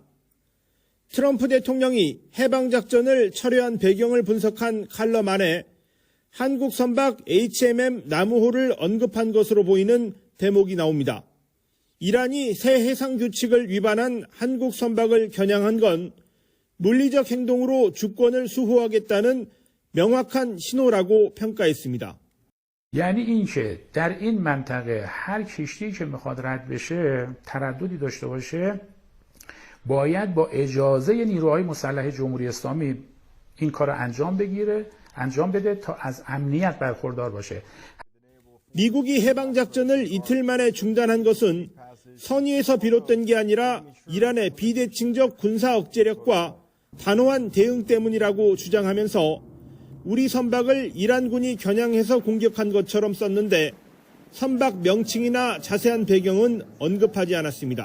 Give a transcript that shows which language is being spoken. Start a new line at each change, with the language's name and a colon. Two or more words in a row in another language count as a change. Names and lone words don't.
Korean: 트럼프 대통령이 해방작전을 철회한 배경을 분석한 칼럼 안에 한국 선박 HMM 나무호를 언급한 것으로 보이는 대목이 나옵니다. 이란이 새 해상 규칙을 위반한 한국 선박을 겨냥한 건 물리적 행동으로 주권을 수호하겠다는 명확한 신호라고 평가했습니다.
Persian: یعنی اینکه در این منطقه هر کشتی که میخواد رد بشه ترددی داشته باشه باید با اجازه نیروهای مسلح جمهوری اسلامی این کار انجام بده تا از امنیت برخوردار باشه.
Korean: 미국이 해방작전을 이틀 만에 중단한 것은 선의에서 비롯된 게 아니라 이란의 비대칭적 군사 억제력과 단호한 대응 때문이라고 주장하면서 우리 선박을 이란군이 겨냥해서 공격한 것처럼 썼는데 선박 명칭이나 자세한 배경은 언급하지 않았습니다.